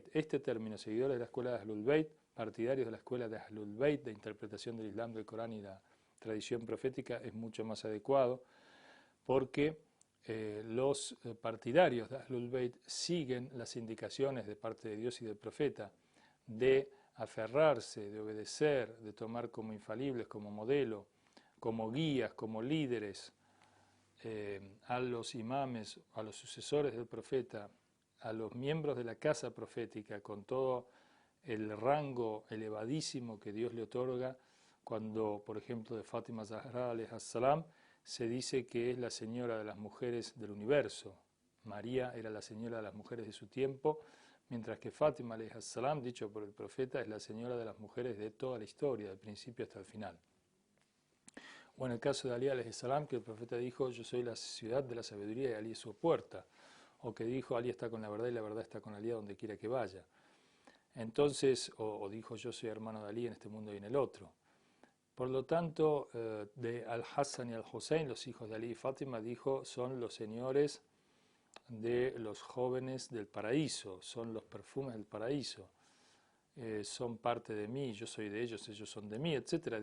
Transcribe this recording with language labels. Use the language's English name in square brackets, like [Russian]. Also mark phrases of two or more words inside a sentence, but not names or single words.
[Spanish] Este término, seguidores de la escuela de Ahlul Bayt, partidarios de la escuela de Ahlul Bayt, de interpretación del Islam, del Corán y la tradición profética, es mucho más adecuado, porque los partidarios de Ahlul Bayt siguen las indicaciones de parte de Dios y del profeta de aferrarse, de obedecer, de tomar como infalibles, como modelo, como guías, como líderes a los imames, a los sucesores del profeta, a los miembros de la casa profética, con todo el rango elevadísimo que Dios le otorga, cuando, por ejemplo, de Fátima Zahra [Arabic] عليها السلام [Spanish] se dice que es la señora de las mujeres del universo. María era la señora de las mujeres de su tiempo, mientras que Fátima [Arabic] عليها السلام, [Spanish] dicho por el profeta, es la señora de las mujeres de toda la historia, del principio hasta el final. O en el caso de Ali [Arabic] عليه السلام, [Spanish] que el profeta dijo: yo soy la ciudad de la sabiduría y Ali es su puerta. O que dijo: Ali está con la verdad y la verdad está con Ali a donde quiera que vaya. Entonces, o dijo: yo soy hermano de Ali en este mundo y en el otro. Por lo tanto, de Al-Hassan y Al-Hussein, los hijos de Ali y Fátima, dijo: son los señores de los jóvenes del paraíso, son los perfumes del paraíso, son parte de mí, yo soy de ellos son de mí, etc.